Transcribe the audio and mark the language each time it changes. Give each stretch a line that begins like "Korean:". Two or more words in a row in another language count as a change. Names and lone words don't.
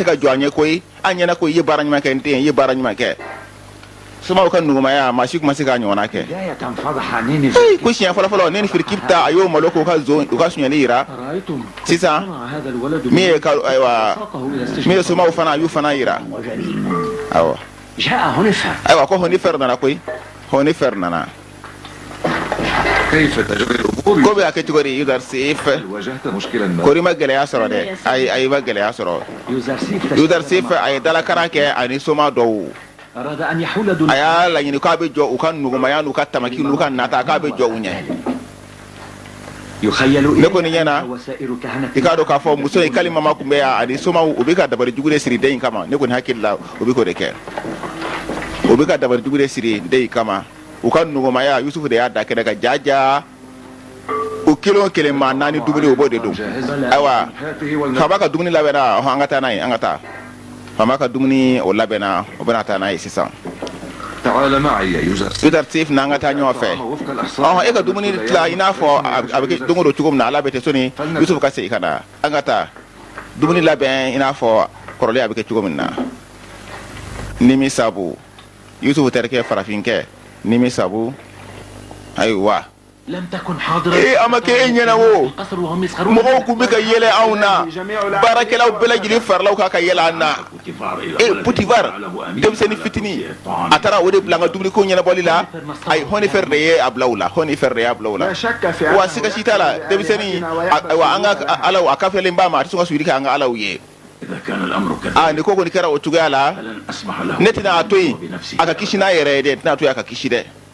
Bambara: ka jɔ an ye koyi an ɲɛna ko i ye baara ɲuman kɛ n den i ye baara ɲuman kɛ somaw ka nɔgɔmaya maa si kuma se k'a ɲɔgɔnna kɛ ko siɲɛ fɔlɔfɔlɔ ne ni Firikipta a y'o malo k'u ka suɲɛli yira sisan min ye somaw fana a y'u fana yira awɔ ayiwa ko Honifɛr nana koyi Honifɛr nana
Arabic: كيف تجري الأمور؟
Bambara: ko bɛ a kɛ cogo di Yuzarsif
Arabic: واجهت مشكلا ما
Bambara: kori ma gɛlɛya sɔrɔ dɛ ayi ma gɛlɛya sɔrɔ Yuzarsif a ye dalakaran kɛ ani soma dɔw
Arabic: أراد أن يحول دون
Bambara: a y'a laɲini k'a bɛ jɔ u ka nugumaya n'u ka tamaki n'u ka nata k'a bɛ jɔ u ɲɛ
Arabic: يخيل
Bambara: ne ko nin ɲɛna
Arabic: وسائر كهنة
Bambara: i k'a dɔn k'a fɔ muso in k'ale mama tun bɛ yan ani somaw u bɛ ka dabali jugu de siri den in kama ne kɔni hakili la u bɛ k'o de kɛ u bɛ ka dabali jugu de siri den in kama u ka nugumaya Yusufu de y'a da kɛnɛ kan jaja u kelen o kelen maa naani dumuni o b'o de dun ayiwa faama ka dumuni labɛnna an ka taa n'a ye an ka taa faama ka dumuni o labɛnna o bɛna taa n'a ye sisan
Arabic: تعال معي يا يوسف.
Bambara: Yuzarsif nanga ta ɲɔgɔn fɛ e ka dumuni tila i n'a fɔ a bɛ kɛ don o don cogo min na ala bɛ tɛ sɔnni Yusuf ka segin ka na an ka taa dumuni labɛn i n'a fɔ kɔrɔlen a bɛ kɛ cogo min na nimi sabu Yusuf terikɛ farafinkɛ nimi sabu ayiwa
Arabic: لم تكن حاضرة
Bambara: ama kɛ e ɲɛna o
Arabic: القصر وهم يسخرون
Bambara: mɔgɔw kun bɛ ka yɛlɛ anw na baarakɛlaw bɛɛ lajɛlen faralaw kan ka yɛlɛ an na Potifar denmisɛnnin fitinin a taara o de bila an ka dumuniko ɲɛnabɔli la ayi Hɔnifɛr de ye a bila u la Hɔnifɛr de y'a bila u la wa siga si t'a la denmisɛnnin ayiwa an ka alaw a kafiyalen b'a ma a tɛ sɔn ka sujudi kɛ an ka alaw ye ni ko kɔni kɛra o cogoya la ne tɛna a to yen a ka kisi n'a yɛrɛ ye dɛ tɛna a to yen a ka kisi dɛ